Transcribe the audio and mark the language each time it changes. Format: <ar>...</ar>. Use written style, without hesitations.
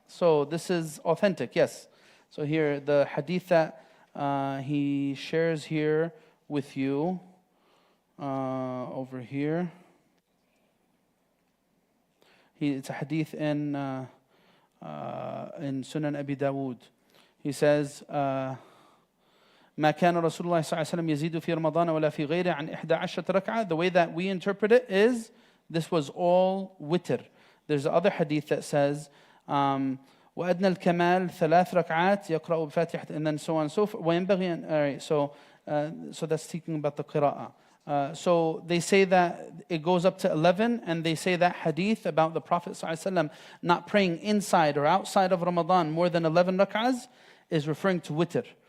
<en>So this is authentic, yes. So here, the hadith that he shares here with you, over here. It's a hadith in Sunan Abi Dawood. He says,</en> <ar>ما كان رسول الله صلى الله عليه وسلم يزيد في رمضان ولا في غيره عن 11 ركعة.</ar> <en>The way that we interpret it is, this was all witr. There's other hadith that says,</en> <ar>وأدنى الكمال 3 ركعات يقرأ بفاتحة,</ar> <en>and then so on and so forth.</en> <ar>وينبغي أن,</ar> <en>all right, so that's speaking about the qira'ah. So they say that it goes up to 11, and they say that hadith about the Prophet ﷺ not praying inside or outside of Ramadan more than 11 rak'ahs is referring to witr.</en>